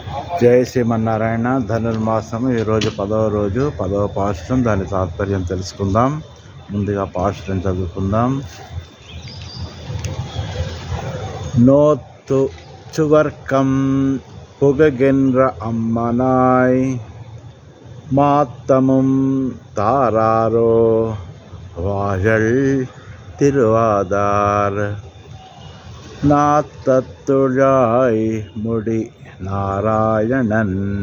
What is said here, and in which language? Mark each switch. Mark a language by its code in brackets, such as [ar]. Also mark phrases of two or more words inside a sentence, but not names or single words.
[te] జై శ్రీమన్నారాయణ. ధనుర్మాసం ఈరోజు 10వ రోజు, 10వ పాశురం. దాని తాత్పర్యం తెలుసుకుందాం. ముందుగా పాశురం చదువుకుందాం. [ta] நோற்றுச் சுவர்க்கம் புககின்ற அம்மனாய் மாத்தமும் தாராரோ வாழல் திருவாதார் நாத்தத்துழாய் முடி நாராயணன்